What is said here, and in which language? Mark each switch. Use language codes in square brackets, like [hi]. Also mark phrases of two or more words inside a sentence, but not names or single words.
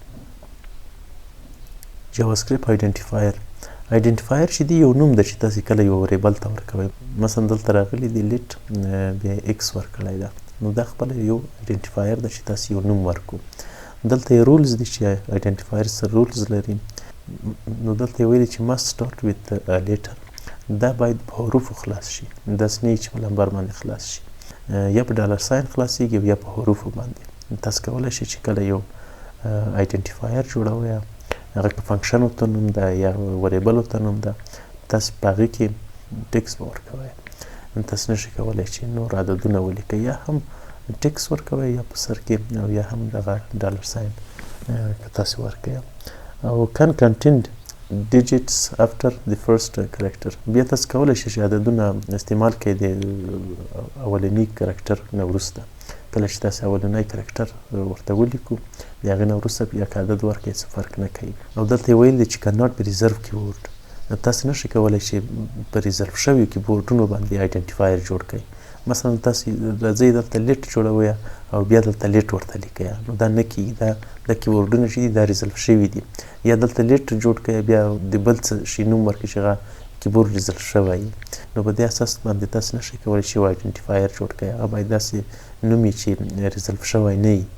[ps] جاواسکرپټ آیډنټیفایر چې دی یو نوم ده چې تاسې کله یو وریبل ته ورکوئ. مثلا دلته راغلی دی لیټ بیا ایکس ورکړی ده، نو دا خپله یو آیډنټیفایر ده چې تاسې یو نوم ورکړو. دلته یې رولز دي چې آیډنټیفایر سره رولز لري، نو دلته یې ویلي چې [en] must start with a letter، [ps] دا باید په حروفو خلاص شي، داسې نه چې په لمبر باندې خلاص شي، یا په [en] dollar sign [ps] خلاصیږي یا په حروفو باندې. تاسو کولی شئ چې کله یو آیډنټیفایر جوړوئ هغه که فنکشن ورته نوم ده یا وریبل ورته نوم ده، تاسې په هغې کې ټکس به ورکوئ، تاسې نشئ کولی چې نور عددونه ولیکئ، یا هم ټکس ورکوئ یا په سر کې، او یا هم دغه [en] dollar sign [ps] که تاسې ورکوئ. [en] او can contain digits after the first character، [ps] بیا تاسو کولی شئ چې عددونه استعمال کړئ د اولني کرکټر نه وروسته. کله چې تاسې اولنی کرکټر ورته ولیکو د هغې نه وروسته بیا که عدد ورکړئ څه فرق نه کوي. او دلته یې ویل دی چې [en] cannot be reserved keyword، [ps] تاسې نشئ کولی چې په ریزرو شویو کیبورډونو باندې آیډنټیفایر جوړ کړئ. مثلا تاسې راځئ دلته لیټ جوړوئ او بیا دلته لیټ ورته لیکئ، نو دا نه کېږي، دا کیبورډونه چې دي دا ریزلف شوي دي. یا دلته لیټ جوړ کړئ بیا د بل څه شي نوم ورکړئ چې هغه کیبورډ ریزلف شوی وي، نو په دې اساس باندې تاسې نشئ کولی چې یو آیډنټیفایر جوړ کړئ، هغه باید داسې نوم وي چې ریزلف شوی نه وي.